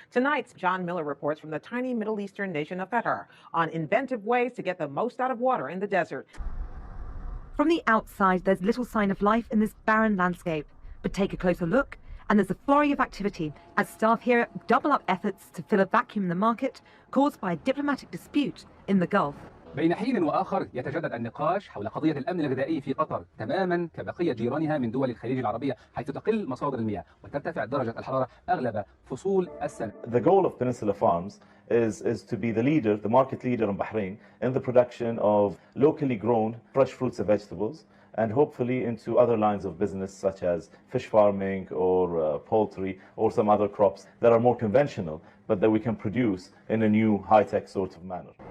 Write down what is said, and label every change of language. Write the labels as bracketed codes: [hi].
[en] Tonight's John Miller reports from the tiny Middle Eastern nation of Qatar on inventive ways to get the most out of water in the desert. From the outside, there's little sign of life in this barren landscape. But take a closer look, and there's a flurry of activity as staff here double up efforts to fill a vacuum in the market caused by a diplomatic dispute in the Gulf. [ar] بين حين وآخر يتجدد النقاش حول قضية الأمن الغذائي في قطر تماما كبقية جيرانها من دول الخليج العربية حيث تقل مصادر المياه وترتفع درجة الحرارة أغلب فصول السنة. [en] The goal of Peninsula Farms is to be the leader, the market leader in Bahrain in the production of locally grown fresh fruits and vegetables, and hopefully into other lines of business such as fish farming or poultry or some other crops that are more conventional but that we can produce in a new high-tech sort of manner.